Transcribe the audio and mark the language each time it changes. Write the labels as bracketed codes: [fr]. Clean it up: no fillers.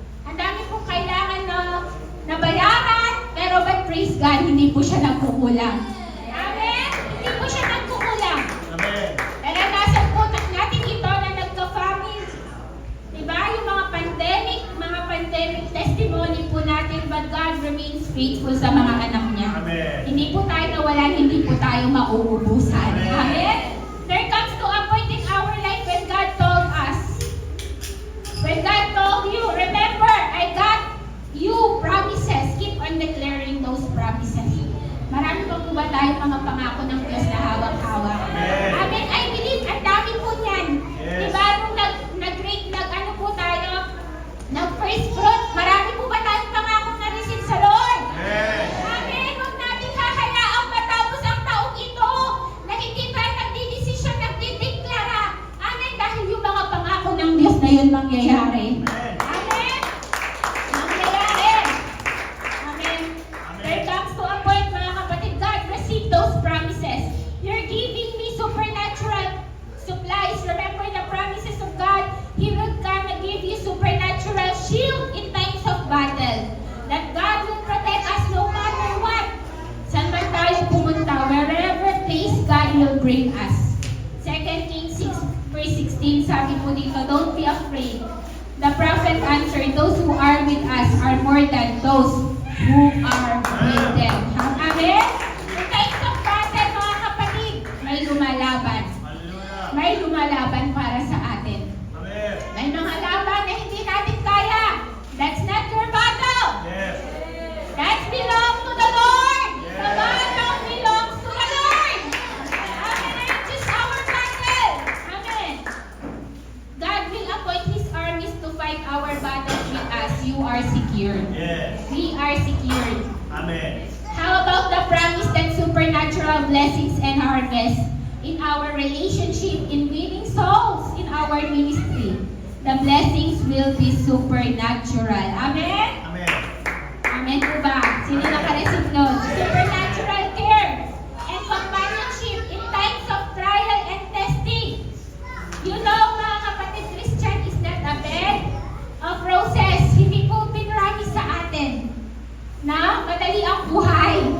[tl] Ang dami po kailangan na bayaran. Pero [en] but praise God, [tl] hindi po siya nagkukulang. Amen. Hindi po siya nagkukulang. Amen. Naranasan po natin ito na nagka-famine. Diba? Yung mga pandemic testimony po natin, [en] but God remains faithful [tl] sa mga anak niya. Amen. Hindi po tayo nawalan, hindi po tayo mauubusan. Amen. Amen? [en] There comes to a point in our life when God told us, when God told you, remember, I got you promises. Keep on declaring those promises. [tl] Marami pa po ba tayong mga pangako ng Diyos na hawak-hawak? Amen. Amen. [en] I believe, [tl] ang dami po niyan. [en] Yes. [tl] Diba, nung ano po tayo, nag-first fruit, marami po ba tayong pangako na receive sa Lord? Amen. Amen. Huwag natin hahayaang matapos ang taong ito na hindi tayo nagdidesisyon, nagdideklara. Amen. Dahil yung mga pangako ng Diyos na yun mangyayari. Amen. Amen. Mangyayari. Amen. [en] There comes to a point, [tl] mga kapatid, [en] God received those promises. You're giving me supernatural supplies. Remember the promises of God. He will come and give you supernatural shield in times of battle. That God will protect us no matter what. [tl] Saan man tayo pumunta, [en] wherever place God will bring us. 2 Kings 6 verse 16, [tl] sabi po dito, [en] don't be afraid. The prophet answered, those who are with us are more than those who are with them. Amen? In times of battle, [tl] mga kapatid, may lumalaban. Hallelujah. May lumalaban para sa atin. Amen. May mga laban na hindi natin kaya. [en] That's not your battle. Yes. That belongs to the Lord. The Yes. battle belongs to the Lord. Amen. It's just our battle. Amen. God will appoint His armies to fight our battles with us. You are secured. Yes. We are secured. Amen. How about the promise that supernatural blessings and harvest in our relationship, in winning souls, in our ministry? The blessings will be supernatural. Amen? Amen. [tl] Amen po ba? Sino nakareceive nun? [en] Supernatural care and companionship in times of trial and testing. You know, [tl] mga kapatid, [en] Christian is not a bed of roses. [tl] Hindi po pinramis sa atin na madali ang buhay.